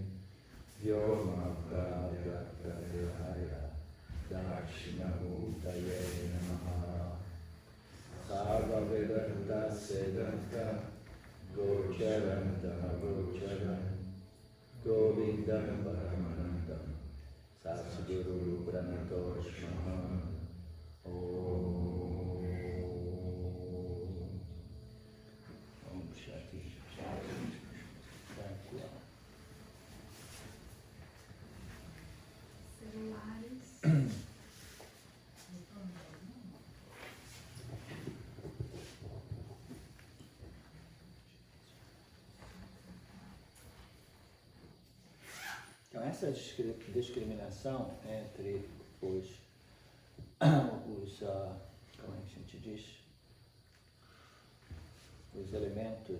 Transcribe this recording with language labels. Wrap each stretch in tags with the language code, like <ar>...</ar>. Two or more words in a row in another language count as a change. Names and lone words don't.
<sa>Vyoma Pratyakayaya Dakshinamurtaye Namaha Sarva Vedanta Sedanta Gocharantam Gocharan Govindam Paramanandam Satguru Pranatoshmaham Om Shanti Tranquilo.</sa> <pt>Celulares. Então, essa discriminação entre os como a gente diz, os elementos,</pt>